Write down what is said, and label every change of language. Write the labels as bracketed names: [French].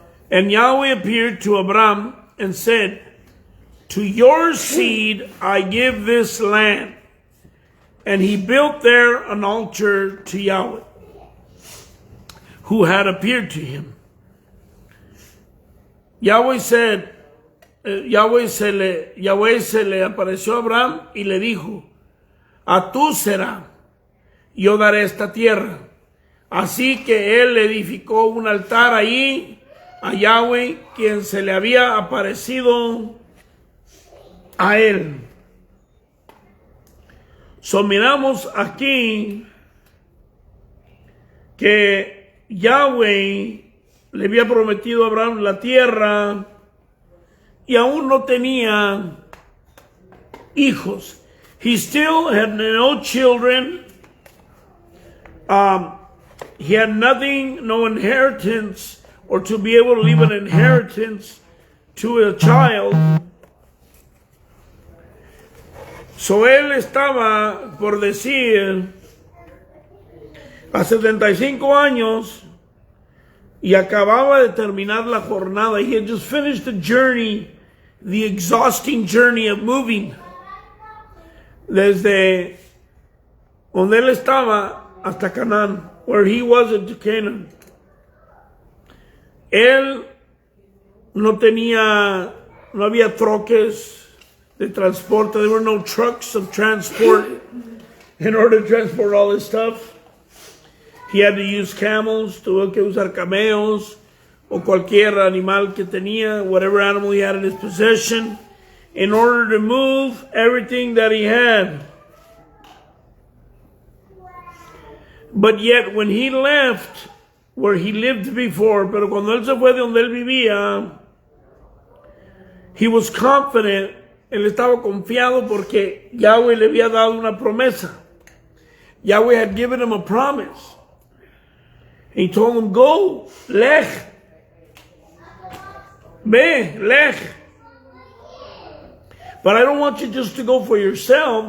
[English] And Yahweh appeared to Abram and said, to your seed I give this land. And he built there an altar to Yahweh, who had appeared to him. [Spanish] Yahweh se le apareció a Abraham y le dijo, a tú será, yo daré esta tierra. Así que él edificó un altar allí a Yahweh, quien se le había aparecido a él. So miramos aquí que Yahweh le había prometido a Abraham la tierra y aún no tenía hijos. [English] He still had no children. He had nothing, no inheritance, or to be able to leave an inheritance to a child. [Spanish] So él estaba, por decir, a 75 años y acababa de terminar la jornada. [English] He had just finished the journey, the exhausting journey of moving. [Spanish] Desde donde él estaba hasta Canaán, [English] where he was into Canaan. [Spanish] Él no había troques de transporte. [English] There were no trucks of transport in order to transport all this stuff. He had to use camels, [Spanish] tuvo que usar camellos, o cualquier animal que tenía, [English] whatever animal he had in his possession, in order to move everything that he had. But yet, when he left where he lived before, [Spanish] pero cuando él se fue de donde él vivía, [English] he was confident, [Spanish] él estaba confiado porque Yahweh le había dado una promesa. [English] Yahweh had given him a promise. He told him, go, lech. [Spanish] Ve, lech. [English] But I don't want you just to go for yourself.